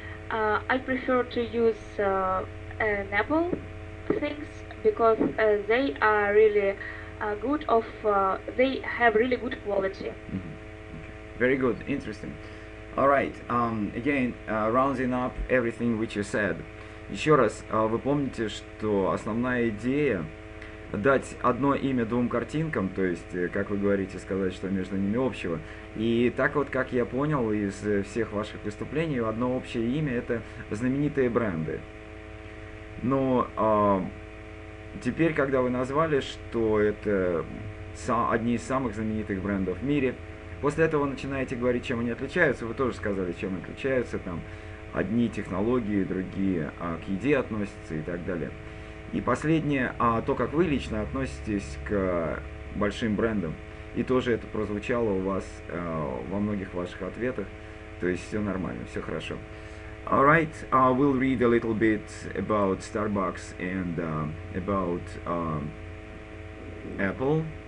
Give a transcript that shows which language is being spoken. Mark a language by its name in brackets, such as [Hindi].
[English] I prefer to use an Apple things because they are really good of they have really good quality. Very good, interesting. All right, again, rounding up everything which you said. [Russian] Еще раз, вы помните, что основная идея дать одно имя двум картинкам, то есть, как вы говорите, сказать, что между ними общего. И так вот, как я понял из всех ваших выступлений, одно общее имя — это знаменитые бренды. Но теперь, когда вы назвали, что это одни из самых знаменитых брендов в мире, после этого начинаете говорить, чем они отличаются. Вы тоже сказали, чем отличаются. Там одни технологии, другие к еде относятся и так далее. И последнее, то, как вы лично относитесь к большим брендам. И тоже это прозвучало у вас во многих ваших ответах. То есть все нормально, все хорошо. [English] Alright, we'll read a little bit about Starbucks and about Apple.